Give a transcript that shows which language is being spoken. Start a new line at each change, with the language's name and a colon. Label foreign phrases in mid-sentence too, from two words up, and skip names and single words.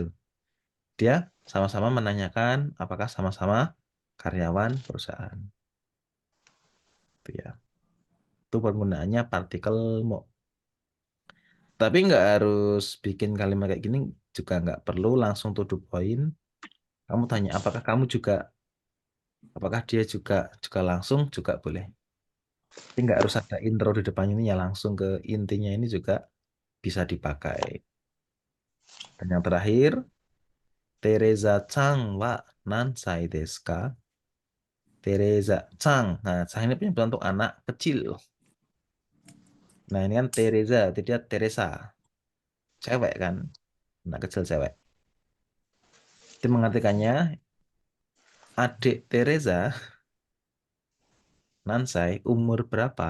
Indonesian: Dia sama-sama menanyakan apakah sama-sama karyawan perusahaan. Itu ya. Itu penggunaannya partikel mo. Tapi nggak harus bikin kalimat kayak gini, juga nggak perlu langsung
English: to the point.
Indonesian: Kamu tanya, apakah dia juga langsung juga boleh. Tapi nggak harus ada intro di depan ini ya, langsung ke intinya ini juga bisa dipakai. Dan yang terakhir, Teresa Chang
Japanese: は何歳ですか?
Indonesian: Teresa Chang. Nah, Chang ini punya bentuk anak kecil. Nah, ini kan Teresa, jadi dia Teresa. Cewek kan, anak kecil cewek. Itu mengartikannya adik Teresa, Nansai, umur berapa?